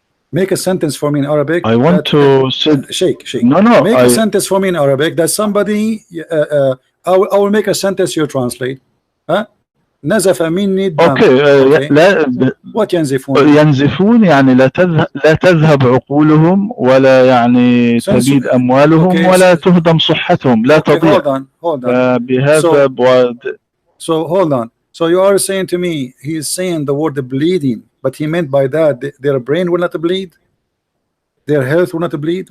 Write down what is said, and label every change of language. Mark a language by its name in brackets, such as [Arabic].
[English] Make a sentence for me in Arabic. I want to say Sheikh. No. Make a sentence for me in Arabic that somebody I will make a sentence you translate. Huh? [Arabic] نزف مني الدم. اوكي لا [English] what [Arabic] ينزفون؟ ينزفون يعني لا تذهب عقولهم ولا يعني تبيد اموالهم ولا تهدم صحتهم لا تضيع. [English] hold on. [Arabic] بهذا [English] so hold on. So you are saying to me he is saying the word bleeding, but he meant by that their brain will not bleed, their health will not bleed?